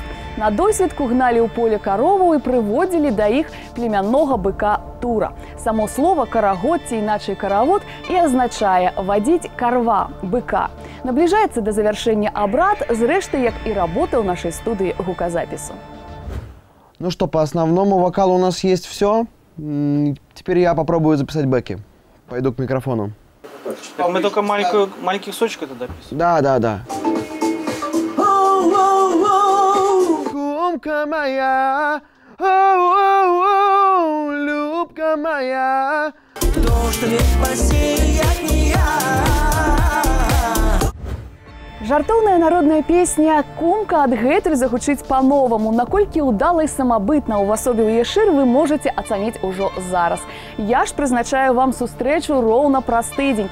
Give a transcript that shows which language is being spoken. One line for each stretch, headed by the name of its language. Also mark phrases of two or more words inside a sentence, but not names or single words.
Belarusian: На досведку гналі ў поле кароваў і прыводзілі да іх племяннога быка Тура. Само слово «карагод» ці іначай «каравод» і азначае «вадзіць карва» – быка. Набліжаецца да завяршэння абрад, зрэшты, як і работа ў нашай студыі гуказапісу.
Russian: Ну что, по основному вокалу у нас есть все. Теперь я попробую записать бэки. Пойду к микрофону. А мы только маленьких сочек тогда писали? Да.
Belarusian: Кумка моя, любка моя, дождь як не я. Жартоўная народная песня «Кумка» адгэтуль загучыць па-новаму. Наколькі ўдала і самабытна ўвасобіў яе шыр, вы можаце ацаніць ужо зараз. Я ж прызначаю вам сустрэчу роўна праз тыдзень.